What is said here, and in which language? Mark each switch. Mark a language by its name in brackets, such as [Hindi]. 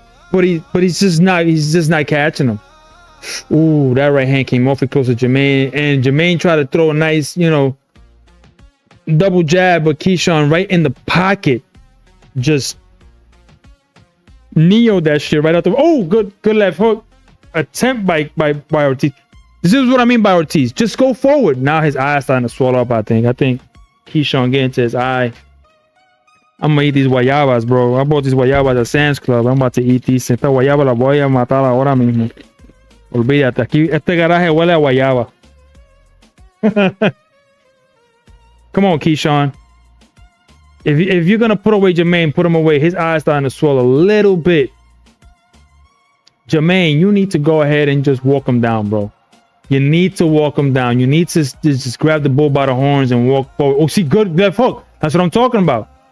[English] But he's just not catching him. Ooh, that right hand came awfully close to Jermaine, and Jermaine tried to throw a nice, double jab, but Keyshawn right in the pocket just Neo that shit right out the. Oh, good left hook attempt by Ortiz. This is what I mean by Ortiz. Just go forward. Now his eye's starting to swell up. I think Keyshawn getting to his eye. I'm gonna eat these guayabas, bro. I bought these guayabas at Sam's Club. I'm about to eat these. [Spanish] Esta guayaba la voy a matar ahora mismo. Olvídate. Aquí este garaje huele a guayaba. [English] Come on, Keyshawn. If you're gonna put away Jermaine, put him away. His eyes starting to swell a little bit. Jermaine, you need to go ahead and just walk him down, bro. You need to walk him down. You need to just grab the bull by the horns and walk forward. Oh, see, good left hook. That's what I'm talking about.